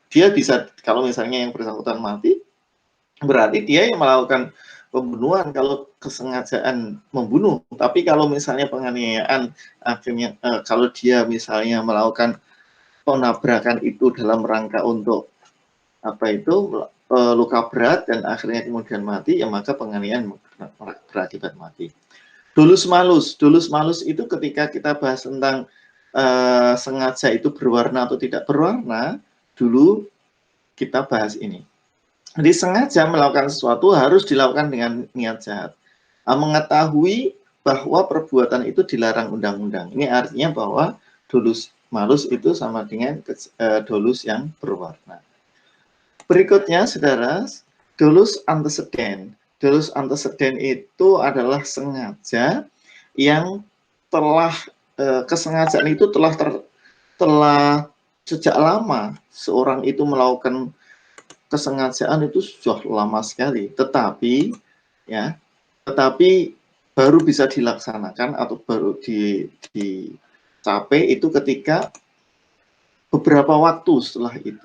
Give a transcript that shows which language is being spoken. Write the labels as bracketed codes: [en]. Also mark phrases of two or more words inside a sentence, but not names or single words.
[id] Dia bisa, kalau misalnya yang bersangkutan mati, berarti dia yang melakukan pembunuhan kalau kesengajaan membunuh. Tapi kalau misalnya penganiayaan akhirnya kalau dia misalnya melakukan penabrakan itu dalam rangka untuk apa itu luka berat dan akhirnya kemudian mati, ya maka penganiayaan berakibat mati. [la] Dolus malus. Dolus malus [id] itu ketika kita bahas tentang sengaja itu berwarna atau tidak berwarna, dulu kita bahas ini. Jadi sengaja melakukan sesuatu harus dilakukan dengan niat jahat. Mengetahui bahwa perbuatan itu dilarang undang-undang. Ini artinya bahwa [la] dolus malus [id] itu sama dengan dolus yang berwarna. Berikutnya, saudara, [la] dolus antecedent. Dolus antecedent [id] itu adalah sengaja yang telah kesengajaan itu telah sejak lama seorang itu melakukan kesengajaan itu sudah lama sekali, tetapi baru bisa dilaksanakan atau baru dicapai itu ketika beberapa waktu setelah itu.